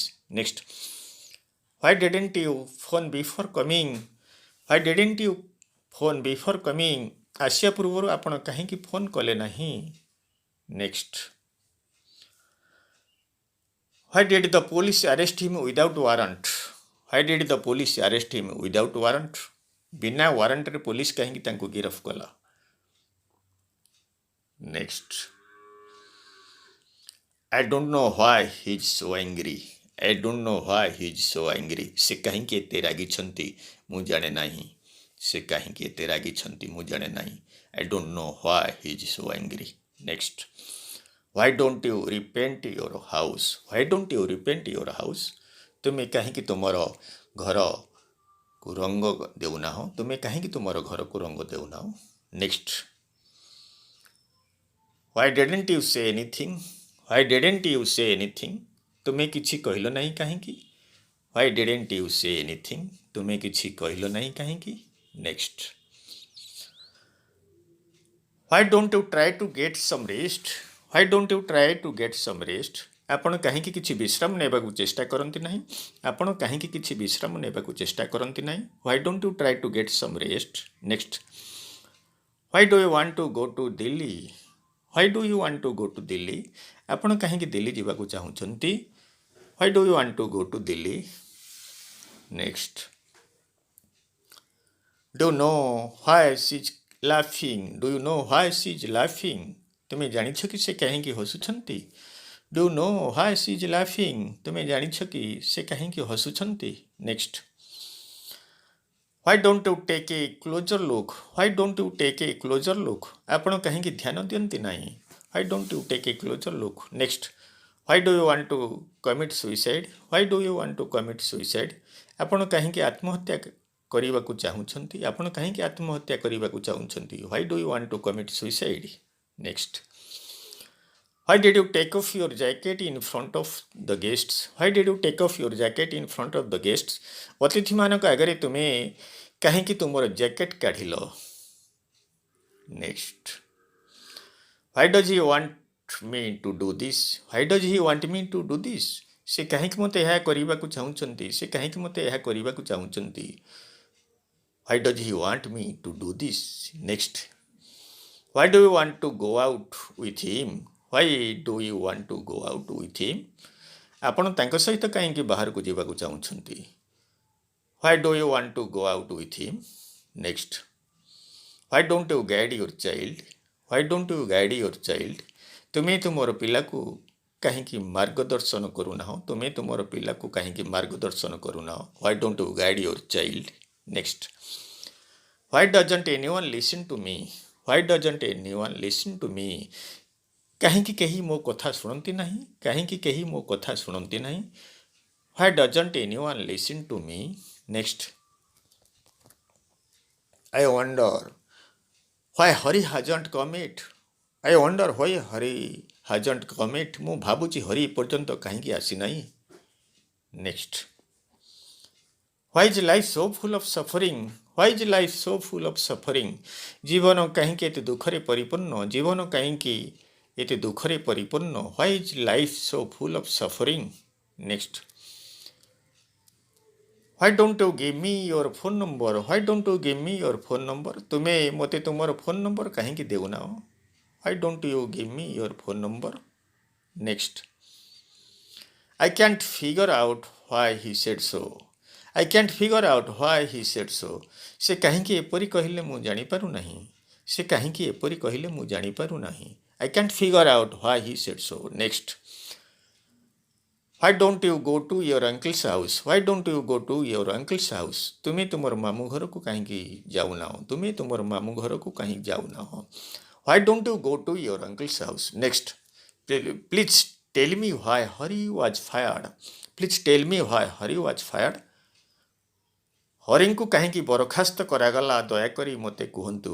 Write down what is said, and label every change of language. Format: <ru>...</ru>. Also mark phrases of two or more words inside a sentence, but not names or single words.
<en>Next. Why didn't you phone before coming? Why didn't you phone before coming?</en> <or>ଆସିବା ପୂର୍ବରୁ ଆପଣ କାହିଁକି ଫୋନ୍ କଲେ ନାହିଁ?</or> <en>Next. Why did the police arrest him without warrant? Why did the police arrest him without warrant?</en> <or>ବିନା ୱାରେଣ୍ଟରେ ପୋଲିସ କାହିଁକି ତାଙ୍କୁ ଗିରଫ କଲା?</or> <en>Next. I don't know why he is so angry. I don't know why he is so angry.</en> <or>ସେ କାହିଁକି ଏତେ ରାଗିଛନ୍ତି ମୁଁ ଜାଣେ ନାହିଁ. ସେ କାହିଁକି ଏତେ ରାଗିଛନ୍ତି ମୁଁ ଜାଣେ ନାହିଁ.</or> <en>I don't know why he is so angry. Next. Why don't you repaint your house? Why don't you repaint your house?</en> <or>ତୁମେ କାହିଁକି ତୁମର ଘରକୁ ରଙ୍ଗ ଦେଉନାହଁ? ତୁମେ କାହିଁକି ତୁମର ଘରକୁ ରଙ୍ଗ ଦେଉନାହଁ?</or> <en>Next. Why didn't you say anything? Why didn't you say anything?</en> <or>ତୁମେ କିଛି କହିଲ ନାହିଁ କାହିଁକି?</or> <en>Why didn't you say anything?</en> <or>ତୁମେ କିଛି କହିଲ ନାହିଁ କାହିଁକି?</or> <en>Next. Why don't you try to get some rest? Why don't you try to get some rest?</en> <or>ଆପଣ କାହିଁକି କିଛି ବିଶ୍ରାମ ନେବାକୁ ଚେଷ୍ଟା କରନ୍ତି ନାହିଁ? ଆପଣ କାହିଁକି କିଛି ବିଶ୍ରାମ ନେବାକୁ ଚେଷ୍ଟା କରନ୍ତି ନାହିଁ?</or> <en>Why don't you try to get some rest? Next. Why do you want to go to Delhi? Why do you want to go to Delhi?</en> <or>ଆପଣ କାହିଁକି ଦିଲ୍ଲୀ ଯିବାକୁ ଚାହୁଁଛନ୍ତି?</or> <en>Why do you want to go to Delhi? Next. Do you know why she's laughing? Do you know why she's laughing?</en> <or>ତୁମେ ଜାଣିଛ କି ସେ କାହିଁକି ହସୁଛନ୍ତି?</or> <en>Do you know why she's laughing?</en> <or>ତୁମେ ଜାଣିଛ କି ସେ କାହିଁକି ହସୁଛନ୍ତି?</or> <en>Next. Why don't you take a closer look? Why don't you take a closer look?</en> <or>ଆପଣ କାହିଁକି ଧ୍ୟାନ ଦିଅନ୍ତି ନାହିଁ?</or> <en>Why don't you take a closer look? Next. Why do you want to commit suicide? Why do you want to commit suicide?</en> <or>ଆପଣ କାହିଁକି ଆତ୍ମହତ୍ୟା କରିବାକୁ ଚାହୁଁଛନ୍ତି? ଆପଣ କାହିଁକି ଆତ୍ମହତ୍ୟା କରିବାକୁ ଚାହୁଁଛନ୍ତି?</or> <en>Why do you want to commit suicide? Next. Why did you take off your jacket in front of the guests? Why did you take off your jacket in front of the guests?</en> <or>ଅତିଥିମାନଙ୍କ ଆଗରେ ତୁମେ କାହିଁକି ତୁମର ଜ୍ୟାକେଟ୍ କାଢ଼ିଲ?</or> <en>Next. Why does he want me to do this? Why does he want me to do this?</en> <or>ସେ କାହିଁକି ମୋତେ ଏହା କରିବାକୁ ଚାହୁଁଛନ୍ତି? ସେ କାହିଁକି ମୋତେ ଏହା କରିବାକୁ ଚାହୁଁଛନ୍ତି?</or> <en>Why does he want me to do this? Next. Why do you want to go out with him? Why do you want to go out with him?</en> <or>ଆପଣ ତାଙ୍କ ସହିତ କାହିଁକି ବାହାରକୁ ଯିବାକୁ ଚାହୁଁଛନ୍ତି?</or> <en>Why do you want to go out with him? Next. Why don't you guide your child? Why don't you guide your child?</en> <or>ତୁମେ ତୁମର ପିଲାକୁ କାହିଁକି ମାର୍ଗଦର୍ଶନ କରୁନାହ? ତୁମେ ତୁମର ପିଲାକୁ କାହିଁକି ମାର୍ଗଦର୍ଶନ କରୁନାହ?</or> <en>Why don't you guide your child? Next. Why doesn't anyone listen to me? Why doesn't anyone listen to me?</en> <or>କାହିଁକି କେହି ମୋ କଥା ଶୁଣନ୍ତି ନାହିଁ? କାହିଁକି କେହି ମୋ କଥା ଶୁଣନ୍ତି ନାହିଁ?</or> <en>Why doesn't anyone listen to me? Next. I wonder why Hari hasn't come yet. I wonder why Hari hasn't come yet.</en> <or>ମୁଁ ଭାବୁଛି ହରି ଏପର୍ଯ୍ୟନ୍ତ କାହିଁକି ଆସିନାହିଁ?</or> <en>Next. Why is life so full of suffering? Why is life so full of suffering?</en> <or>ଜୀବନ କାହିଁକି ଏତେ ଦୁଃଖରେ ପରିପୂର୍ଣ୍ଣ? ଜୀବନ କାହିଁକି ଏତେ ଦୁଃଖରେ ପରିପୂର୍ଣ୍ଣ?</or> <en>Why is life so full of suffering? Next. Why don't you give me your phone number? Why don't you give me your phone number?</en> <or>ତୁମେ ମୋତେ ତୁମର ଫୋନ୍ ନମ୍ବର କାହିଁକି ଦେଉନାହ?</or> <en>Why don't you give me your phone number? Next. I can't figure out why he said so. I can't figure out why he said so.</en> <or>ସେ କାହିଁକି ଏପରି କହିଲେ ମୁଁ ଜାଣିପାରୁନାହିଁ? ସେ କାହିଁକି ଏପରି କହିଲେ ମୁଁ ଜାଣିପାରୁନାହିଁ?</or> <en>I can't figure out why he said so. Next. Why don't you go to your uncle's house? Why don't you go to your uncle's house?</en> <or>ତୁମେ ତୁମର ମାମୁଁ ଘରକୁ କାହିଁକି ଯାଉନାହ? ତୁମେ ତୁମର ମାମୁଁ ଘରକୁ କାହିଁକି ଯାଉନାହ?</or> <en>Why don't you go to your uncle's house? Next. Please tell me why Hari was fired. Please tell me why Hari was fired.</en> <or>ହରିଙ୍କୁ କାହିଁକି ବରଖାସ୍ତ କରାଗଲା ଦୟାକରି ମୋତେ କୁହନ୍ତୁ?</or>